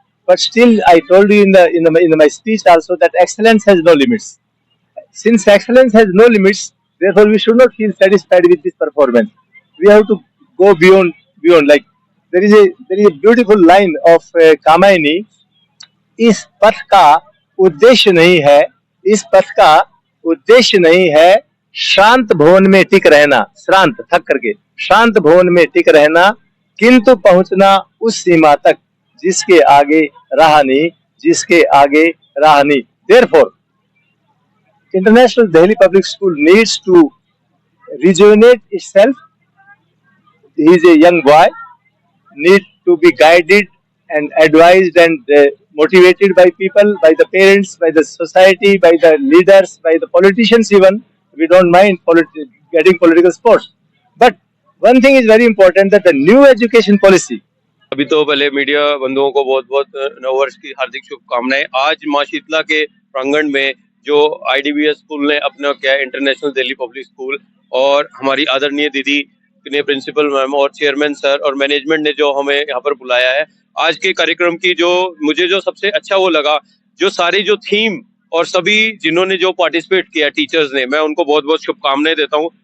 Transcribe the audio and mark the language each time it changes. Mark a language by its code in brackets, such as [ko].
[en] But still, I told you in my speech also that excellence has no limits. Since excellence has no limits, therefore we should not feel satisfied with this performance. We have to go beyond. Like there is a beautiful line of Kamayani. [hi] इस पथ का उद्देश्य नहीं है, इस पथ का उद्देश्य नहीं है शांत भवन में टिक रहना, श्रांत थक करके शांत भवन में टिक रहना, किंतु पहुंचना उस सीमा तक जिसके आगे राह नहीं, जिसके आगे राह नहीं। [en] Therefore, International Delhi Public School needs to rejuvenate itself. He is a young boy, need to be guided and advised and motivated by people, by the parents, by the society, by the leaders, by the politicians even. We don't mind getting political sports. But one thing is very important, that the new education policy. [hi] अभी तो पहले media बंधुओं को बहुत बहुत नववर्ष की हार्दिक शुभकामनाएं। आज माँ शीतला के प्रांगण में जो IDPS स्कूल ने अपना किया, इंटरनेशनल दिल्ली पब्लिक स्कूल, और हमारी आदरणीय दीदी ने, प्रिंसिपल मैम और चेयरमैन सर और मैनेजमेंट ने जो हमें यहाँ पर बुलाया है, आज के कार्यक्रम की मुझे जो सबसे अच्छा वो लगा, जो सारी जो थीम और सभी जिन्होंने जो पार्टिसिपेट किया टीचर्स ने, मैं उनको बहुत बहुत शुभकामनाएं देता हूँ।